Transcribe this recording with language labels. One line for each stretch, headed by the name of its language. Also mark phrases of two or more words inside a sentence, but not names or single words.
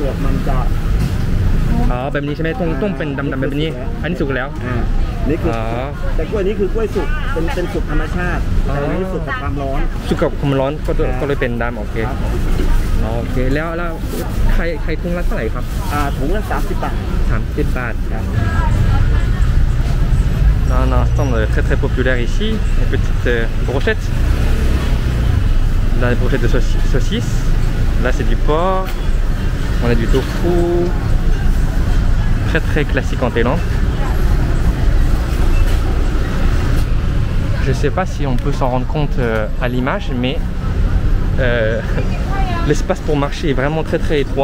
Thai: อกมันจะแบบนี้ใช่ไหมต้องเป็นดำแบบนี้อันนี้สุกแล้วนี่คือแต่กล้วยนี้คือกล้วยสุกเป็นสุกธรรมชาติแต่อันนี้สุกกับความร้อนก็เลยเป็นดำโอเคแล้วใครถุงละเท่าไหร่ครับถุงละ30 บาท30 บาทครับ
French: On a un stand très populaire ici, une petite brochette. Là, des brochettes de saucisses. Là, c'est du porc. On a du tofu. Très classique en Thaïlande. Je sais pas si on peut s'en rendre compte à l'image, mais l'espace pour marcher est vraiment très étroit.